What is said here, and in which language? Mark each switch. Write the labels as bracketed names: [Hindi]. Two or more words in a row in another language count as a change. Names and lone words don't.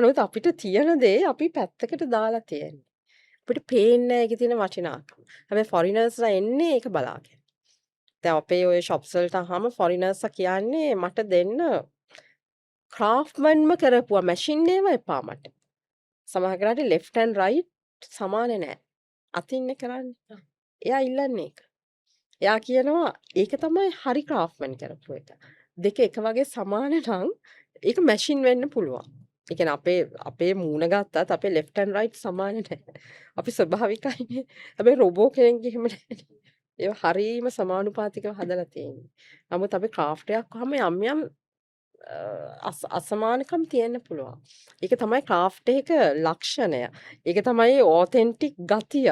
[Sinhala] නමුත් අපිට තියෙන දේ අපි පැත්තකට දාලා තියෙන්නේ. අපිට පේන්නේ නැහැ ඒකේ තියෙන වටිනාකම. හැබැයි ෆොරිනර්ස්ලා එන්නේ ඒක බලාගෙන. දැන් අපේ ඔය shops වලට ආවම ෆොරිනර්ස්ලා කියන්නේ මට දෙන්න ක්‍රාෆ්ට්මන්ම කරපුවා මැෂින් ඒවා එපා මට. සමහර කරාට [English] left and right [Sinhala] සමාන නෑ. අතින්නේ කරන්නේ. එයා ඉල්ලන්නේ ඒක. එයා කියනවා ඒක තමයි හරි ක්‍රාෆ්ට්මන් කරපු එක. දෙක එක වගේ සමාන නම් ඒක මැෂින් වෙන්න පුළුවන්. ඒ කියන්නේ අපේ මූණ ගත්තත් අපේ [English] left and right [Sinhala] සමාන නෑ. අපි ස්වභාවිකයිනේ. හැබැයි රොබෝ කෙනෙක් එහෙම නෑනේ. ඒවා හරීම සමානුපාතිකව හදලා තියෙන්නේ. නමුත් අපි ක්‍රාෆ්ට් එකක් වහම යම් අසමානකම් තියෙන්න පුළුවන්. ඒක තමයි ක්‍රාෆ්ට් එක ලක්ෂණය. ඒක තමයි ඔතෙන්ටික් ගතිය.